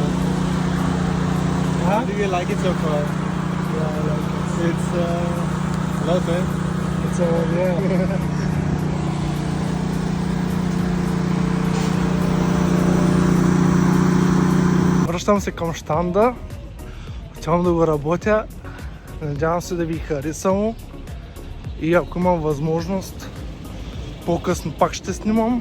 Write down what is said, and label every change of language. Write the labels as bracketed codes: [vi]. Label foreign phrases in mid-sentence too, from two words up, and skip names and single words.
[en] Huh? How do you like it so far? Yeah, I like it. It's love it. It's all, yeah. [bg] Връщам се към щанда. Отивам да го работя. Надявам се да ви харесало. И ако имам възможност, по-късно пак ще снимам.